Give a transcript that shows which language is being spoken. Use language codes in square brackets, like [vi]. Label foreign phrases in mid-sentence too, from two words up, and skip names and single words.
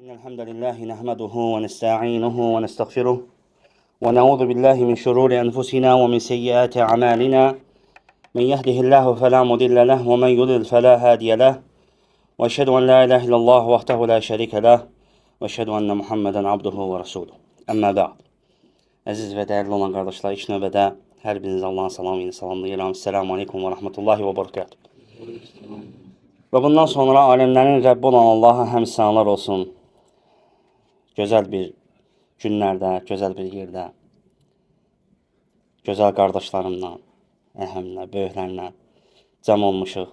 [ar] الحمد لله نحمده ونستعينه ونستغفره ونعوذ بالله من شرور أنفسنا ومن سيئات أعمالنا من يهده الله فلا مضل له ومن يضلل فلا هادي له وأشهد أن لا إله إلا الله وحده لا شريك له وأشهد أن محمدا عبده ورسوله. أما بعد. [az] Əziz və dəyərli olan qardaşlar, ilk növbədə hər biriniz Allahın salamı ilə salamlayıram. [ar] السلام عليكم ورحمة الله وبركاته. [az] Və bundan sonra aləmlərin Rəbbi olan Allaha həmd sənalar olsun. Gözəl bir günlərdə, gözəl bir yerdə, gözəl qardaşlarımla, əhəmlə, böyüklərlə cəm olmuşuq.